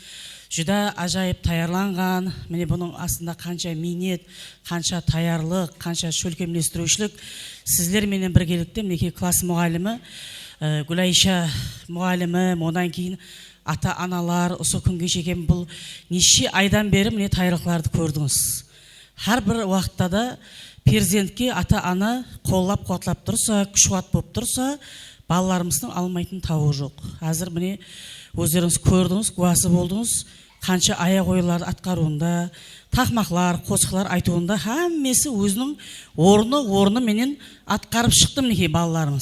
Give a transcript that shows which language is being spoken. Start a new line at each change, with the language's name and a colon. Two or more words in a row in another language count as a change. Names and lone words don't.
Kara-Kalpak: Жүда ажайып таярланған. Міне бұның астында қанша минет, қанша таярлық, қанша шөлкемлестірушілік. Сіздер менен біргелікте мінекей класс мұғалімі Гүлайша мұғалімі, одан кейін ата-аналар осы күнге шейін бұл неше айдан бері міне таярлықтарды көрдіңіз.
Uzbek: Har bir vaqtda da
Kara-Kalpak: перзентке ата-ана қоллап қуатлап тұрса, күш-қуат болып тұрса, балаларымыздың алмайтын тауы жоқ. Қазір міне өздеріңіз көрдіңіз, куәсі болдыңыз, қанша аяқ ойларды атқаруында, тақмақлар, қосықлар айтуында әммесі өзінің орны менен атқарып шықты мінекей балаларымыз.